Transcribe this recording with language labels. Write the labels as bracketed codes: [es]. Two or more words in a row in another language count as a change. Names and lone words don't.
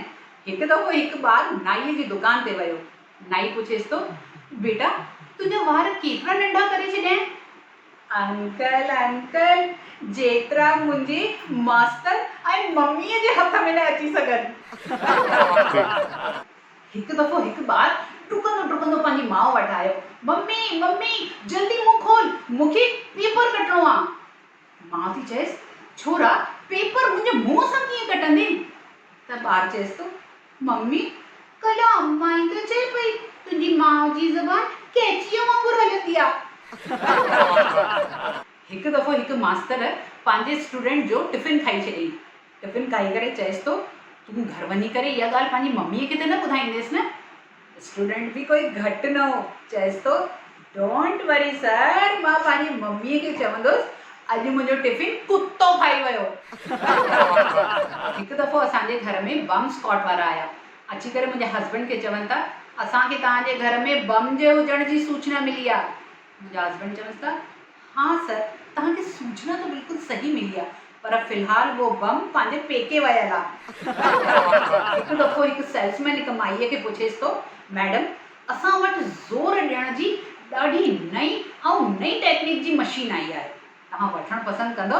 [sd] हिकु दफ़ो हिकु ॿारु नाईअ जी दुकान ते वियो। नाई पुछेसि थो बेटा तुंहिंजा वार केतिरा नंढा करे छॾिया? अंकल अंकल जेतिरा मुंहिंजे मास्तर ऐं मम्मीअ जे हथ में न अची सघनि। हिकु दफ़ो हिकु ॿारु डुकंदो डुकंदो पंहिंजी माउ वटि आयो। मम्मी मम्मी जल्दी मुंहुं खोल, मूंखे पेपर कटणो आहे। माउ थी चएसि छोरा पेपर मुंहिंजे मुंहं सां कीअं कटंदे? त ॿारु चएसि थो मम्मी कल्ह अम्मा ई त चए पई तुंहिंजी माउ जी ज़बान कैचीअ वांगुरु हलंदी आहे। हिकु दफ़ो हिकु मास्तर पंहिंजे स्टूडेंट जो टिफ़िन खाई छॾियईं। टिफ़िन खाई करे चएसि थो तूं घर वञी करे इहा ॻाल्हि पंहिंजी मम्मीअ खे त न ॿुधाईंदेसि न? स्टूडेंट बि कोई घटि न हो, चएसि थो [en] don't worry [sd] सर मां पंहिंजी मम्मीअ खे चवंदुसि अॼु मुंहिंजो टिफ़िन कुतो खाई वियो। हिकु दफ़ो असांजे घर में [en] bomb squad [sd] वारा आया। अची करे मुंहिंजे हस्बैंड खे चवनि था असांखे तव्हांजे घर में बम जे हुजण जी सूचना मिली आहे। मुंहिंजा हस्बैंड चवनि था हाँ सर तव्हांखे सूचना त बिल्कुलु सही मिली आहे पर फ़िलहाल वो बम पंहिंजे पेके वियल आहे। हिकु दफ़ो हिकु सेल्समैन हिकु माईअ खे पुछेसि थो मैडम असां वटि ज़ोर ॾियण जी ॾाढी नई टेक्निक जी मशीन आई आहे, तव्हां वठणु पसंदि कंदो?